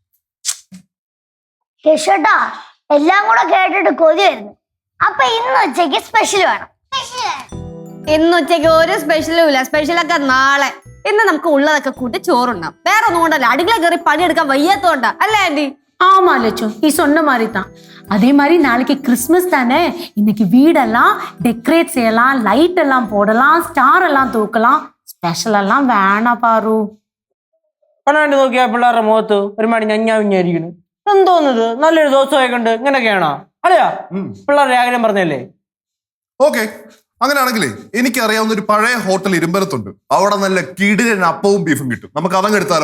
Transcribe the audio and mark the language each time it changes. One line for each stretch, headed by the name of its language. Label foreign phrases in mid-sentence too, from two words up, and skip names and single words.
Malayalam: കേശോട്ടാ, എല്ലാം കൂടെ കേട്ടിട്ട് കൊതിയായിരുന്നു. അപ്പൊ ഇന്ന് ഉച്ചയ്ക്ക് സ്പെഷ്യൽ വേണം. ഇന്ന് ഉച്ചയ്ക്ക് ഒരു സ്പെഷ്യലും ഇല്ല. സ്പെഷ്യലൊക്കെ നാളെ. ഇന്ന് നമുക്ക് ഉള്ളതൊക്കെ കൂട്ടി ചോറുണ്ടാവും. വേറെ ഒന്നും കൊണ്ടല്ല, അടുക്കള കയറി പണിയെടുക്കാൻ വയ്യാത്തോണ്ടാ അല്ലേ ആന്റി?
Tamil: ஆமா லட்சம், நீ சொன்ன மாதிரி தான். அதே மாதிரி நாளைக்கு கிறிஸ்மஸ் தானே, இன்னைக்கு வீடெல்லாம் டெக்கரேட் செய்யலாம், லைட் எல்லாம் போடலாம், ஸ்டார் எல்லாம் தூக்கலாம். ஸ்பெஷல் எல்லாம் வேணாம் பாரு.
Malayalam: പണാണ്ട് നോക്കിയാ പിള്ളേരുടെ മുഖത്ത് ഒരുമാതിരി ഞഞ്ഞാവിഞ്ഞായിരിക്കുന്നു. എന്തോന്നത്, നല്ലൊരു ദിവസമായി കണ്ട് ഇങ്ങനെയൊക്കെയാണോ? അല്ലയാ, പിള്ളേരുടെ ആഗ്രഹം പറഞ്ഞല്ലേ. ഓക്കെ, അങ്ങനെയാണെങ്കിലേ എനിക്കറിയാവുന്ന ഒരു പഴയ ഹോട്ടൽ ഇരുമ്പലത്തുണ്ട്. അവിടെ നല്ല കിടിലൻ അപ്പവും ബീഫും കിട്ടും. നമുക്ക് അതങ്ങ് എടുത്താലോ?